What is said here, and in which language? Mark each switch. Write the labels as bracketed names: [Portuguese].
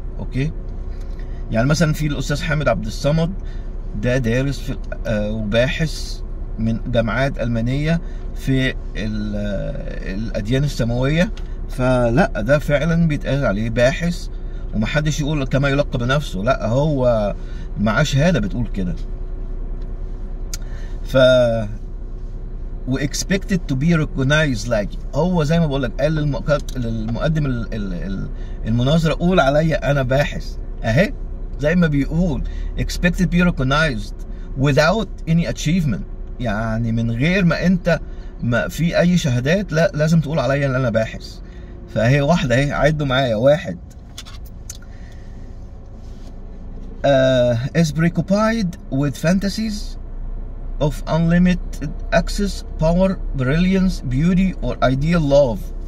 [Arabic] اوكي، يعني مثلا في الاستاذ حامد عبد الصمد، ده دارس في وباحث من جامعات المانيه في الاديان السماويه، فلا ده فعلا بيتقال عليه باحث، ومحدش يقول كما يلقب بنفسه، لا هو معاه شهاده بتقول كده. [English] ف expected to be recognized like. [Arabic] هو زي ما بقول لك قال للمقدم المناظره قول عليا انا باحث، اهي زي ما بيقول [English] expected to be recognized without any achievement. [Arabic] يعني من غير ما انت ما في اي شهادات، لا لازم تقول عليا ان انا باحث. فاهي واحده اهي، عدوا معايا. [English] 1 is preoccupied with fantasies of unlimited access, power, brilliance, beauty or ideal love.